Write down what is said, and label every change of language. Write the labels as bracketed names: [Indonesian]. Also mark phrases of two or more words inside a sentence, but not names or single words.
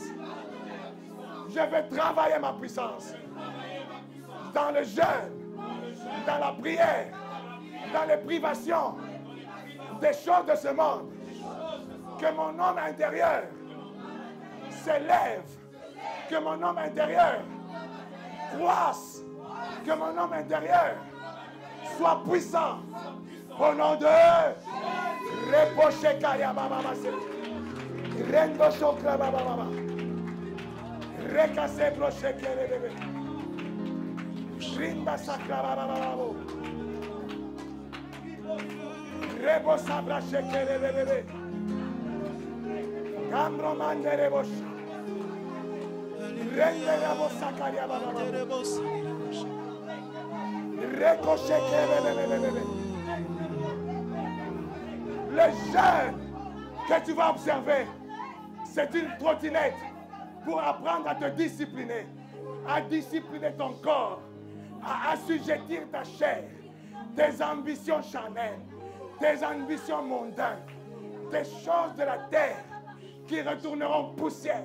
[French] Je vais travailler ma puissance dans le jeûne, dans la prière, dans les privations des choses de ce monde. Que mon homme intérieur s'élève, que mon homme intérieur croisse, que mon homme intérieur soit puissant. Au nom de Repoche Kaya Baba Rendo Chokra Baba Baba Rekase Broche Kere Bebe Rinda Sakra Baba Baba Rebo Sabra Shekere Bebe Cambro Mandere Bosh Rende Rebo Sakaria Baba Baba Rekoche Kere Bebe. Le jeûne que tu vas observer, c'est une trottinette pour apprendre à te discipliner, à discipliner ton corps, à assujettir ta chair, tes ambitions charnelles, tes ambitions mondaines, des choses de la terre qui retourneront poussière.